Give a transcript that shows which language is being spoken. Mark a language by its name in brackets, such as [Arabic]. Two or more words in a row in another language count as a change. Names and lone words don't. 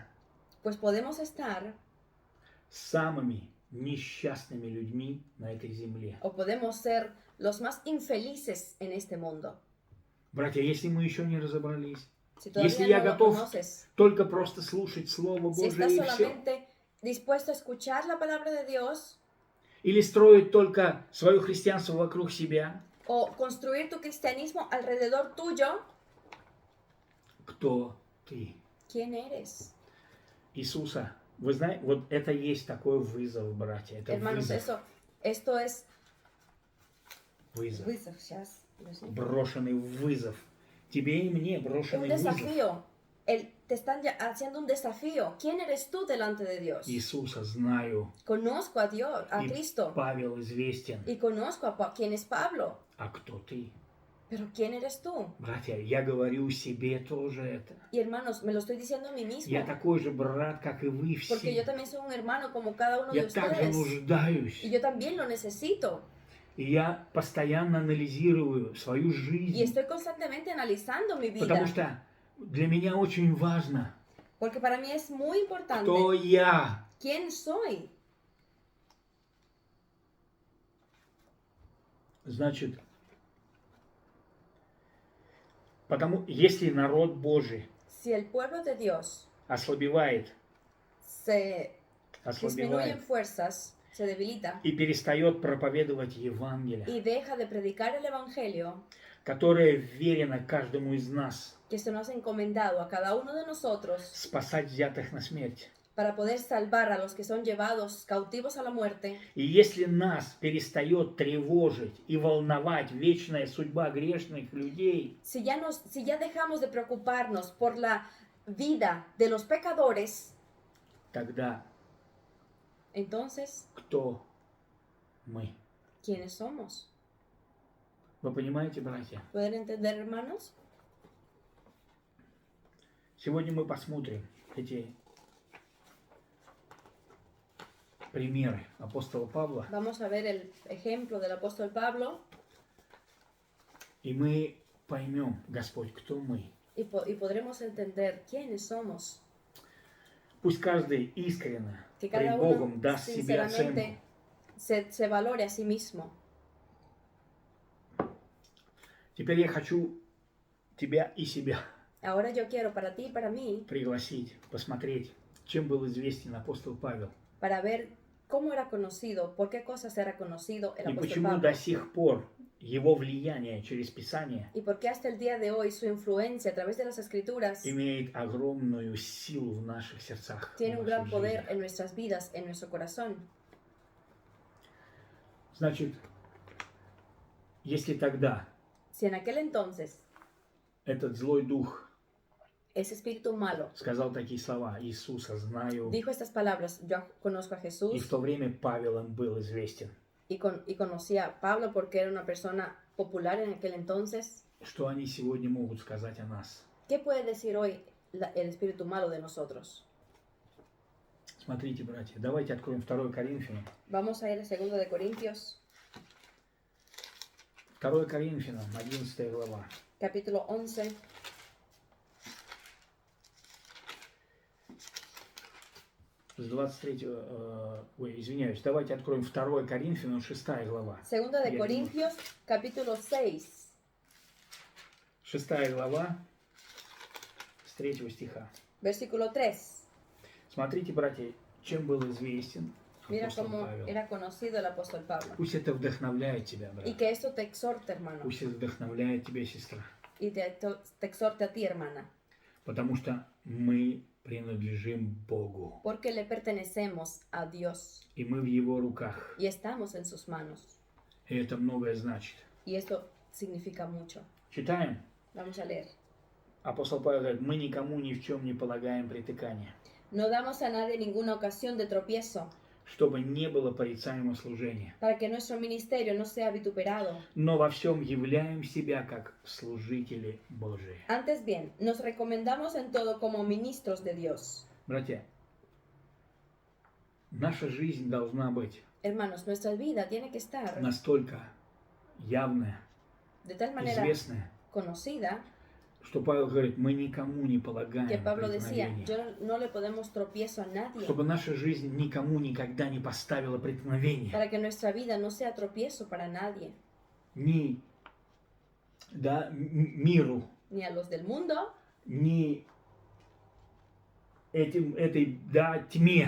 [Spanish] pues podemos estar [Russian] самыми несчастными людьми на этой земле. [Spanish] o podemos ser los más infelices en este mundo. [Russian] Братья, если мы еще не разобрались, [Spanish] Si [Russian] Если [Spanish] todavía [Russian] я [Spanish] no lo [Russian] готов [Spanish] conoces, [Russian] только просто слушать Слово [Spanish] si [Russian] Божие [Spanish] estás [Russian] и все, [Spanish] solamente dispuesto a escuchar la palabra de Dios [Russian] или строить только свое христианство вокруг себя, [Spanish] o construir tu cristianismo alrededor tuyo, [Russian] кто ты? [Spanish] ¿quién eres? [Russian] Иисуса. Вы знаете, вот это есть такой вызов, братья. Это [Spanish] Hermanos, [Russian] вызов. [Spanish] esto es [Russian] Вызов. wizard, yes, yes. Брошенный вызов. Тебе и мне [Spanish] Un [Russian] брошенный вызов. [Spanish] desafío. Te están haciendo un desafío. ¿Quién eres tú delante de Dios? [Russian] Иисуса знаю. [Spanish] Conozco a Dios, a [Russian] И [Spanish] Cristo. [Russian] Павел известен. [Spanish] Y conozco a quién es Pablo. [Russian] А кто ты? [Spanish] Pero ¿quién eres tú? [Russian] Братья, я говорю себе тоже это. [Spanish] Y hermanos, me lo estoy diciendo a mí mismo. [Russian] Я такой же брат, как и вы [Spanish] Porque yo [Russian] все. [Spanish] también soy un hermano como cada uno de [Russian] Я также [Spanish] ustedes. [Russian] нуждаюсь. [Spanish] Y yo también lo necesito. [Russian] И я постоянно анализирую свою [Spanish] Y [Russian] жизнь. [Spanish] estoy constantemente analizando mi vida. [Russian] Потому что для меня очень важно, [Spanish] Porque para mí es muy importante [Russian] кто я. [Spanish] quién soy. [Russian] Значит, потому если народ Божий [Spanish] Si el pueblo de Dios [Russian] ослабевает, [Spanish] se disminuye en [Russian] ослабевает [Spanish] fuerzas, se debilita [Russian] и перестает проповедовать Евангелие, [Spanish] y deja de predicar el Evangelio [Russian] которое верено каждому из нас, [Spanish] que se nos ha encomendado a cada uno de nosotros [Russian] спасать взятых на смерть. [Spanish] para poder salvar a los que son llevados cautivos a la muerte, [Russian] И если нас перестает тревожить и волновать вечная судьба грешных людей, [Spanish] si ya dejamos de preocuparnos por la vida de los pecadores, [Russian] тогда [Spanish] entonces, [Russian] кто мы? [Spanish] ¿quiénes somos? [Russian] Вы понимаете, братья? [Spanish] ¿Pueden entender, hermanos? [Russian] Сегодня мы посмотрим эти примеры апостола Павла, [Spanish] Vamos a ver el ejemplo del apóstol Pablo [Russian] и мы поймем, Господь, кто мы. [Spanish] y podremos entender quiénes somos. [Russian] Пусть каждый искренне [Spanish] Que [Russian] пред [Spanish] cada [Russian] Богом [Spanish] uno [Russian] даст себе оценку. [Spanish] sinceramente se valore a sí mismo. [Russian] Теперь я хочу тебя и себя [Spanish] Ahora yo quiero para ti y para mí, [Russian] пригласить, посмотреть, чем был известен апостол Павел. [Spanish] para ver cómo era conocido, por qué cosas era conocido el [Russian] И [Spanish] apóstol [Russian] почему [Spanish] Pablo. [Russian] до сих пор его влияние через Писание [Spanish] Y por qué hasta el día de hoy su influencia a través de las escrituras [Russian] имеет огромную силу в наших сердцах. в [Spanish] tiene un [Russian] нашей [Spanish] gran poder [Russian] жизни. [Spanish] en nuestras vidas, en nuestro corazón. [Russian] Значит, если тогда [Spanish] Si en aquel entonces [Russian] этот злой дух [Spanish] ese espíritu malo [Russian] сказал такие слова: Иисуса знаю, [Spanish] dijo estas palabras, yo conozco a [Russian] и [Spanish] Jesús [Russian] в то время Павел им был известен, [Spanish] y conocía a Pablo porque era una persona popular en aquel entonces, [Russian] что они сегодня могут сказать о нас? [Spanish] ¿qué puede decir hoy el espíritu malo de nosotros? [Russian] Смотрите, братья, давайте откроем 2 Коринфянам. [Spanish] Vamos a ir a 2 de Corintios, [Russian] 2 Коринфянам, 11 глава. [Spanish] capítulo 11, [Russian] С 23, извиняюсь, давайте откроем 2 Коринфянам, 6 глава. [Spanish] 2 de [Russian] Я [Spanish] Corintios, capítulo 6, [Russian] 6 глава, с 3 стиха. [Spanish] versículo 3. [Russian] Смотрите, братья, чем был известен [Spanish] Mira [Russian] апостол [Spanish] cómo [Russian] Павел. [Spanish] era conocido el apóstol Pablo. [Russian] Пусть это вдохновляет тебя, брат. [Spanish] Y que esto te exhorte, hermano, [Russian] Пусть это вдохновляет тебя, сестра. [Spanish] y te exhorte a ti, hermana, [Russian] Потому что мы принадлежим Богу. [Spanish] porque le pertenecemos a Dios [Russian] И мы в Его руках. [Spanish] y estamos en sus manos. [Russian] И это многое значит. [Spanish] Y esto significa mucho. [Russian] Читаем. [Spanish] Vamos a leer. [Russian] Апостол Павел говорит: мы никому ни в чем не полагаем притыкания, [Spanish] No damos a nadie ninguna ocasión de tropiezo, [Russian] чтобы не было порицаемого служения. [Spanish] para que nuestro ministerio no sea vituperado. [Russian] Но во всем являем себя как служители Божии. [Spanish] Antes bien, nos recomendamos en todo como ministros de Dios. [Russian] Братья, наша жизнь должна быть [Spanish] Hermanos, nuestra vida tiene que estar [Russian] настолько явная, [Spanish] de tal manera [Russian] известная, [Spanish] conocida [Russian] что Павел говорит: мы никому не [Spanish] que [Russian] полагаем [Spanish] Pablo decía, [Russian] преткновения. [Spanish] no le podemos tropiezo a nadie, [Russian] Чтобы наша жизнь никому никогда не поставила преткновения. [Spanish] para que nuestra vida no sea tropiezo para nadie, [Russian] Ни миру, [Spanish] ni a los del mundo, [Russian] ни этой тьме,